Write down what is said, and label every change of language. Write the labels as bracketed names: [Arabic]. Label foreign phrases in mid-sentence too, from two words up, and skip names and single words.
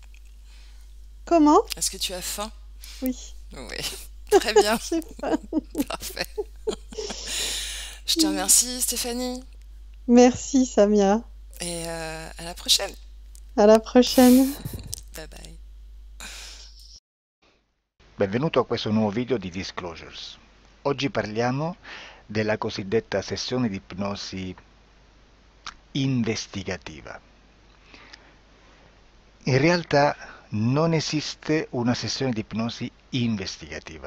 [French] Comment? Est-ce que tu as faim? Oui. Oui, très bien, J'ai faim. parfait. Je te remercie Stéphanie Merci, Samia. et à la prochaine. À la prochaine. [English] Bye bye. [Italian] Benvenuto a questo nuovo video di Disclosures. Oggi parliamo della cosiddetta sessione di ipnosi investigativa. In realtà non esiste una sessione di ipnosi investigativa.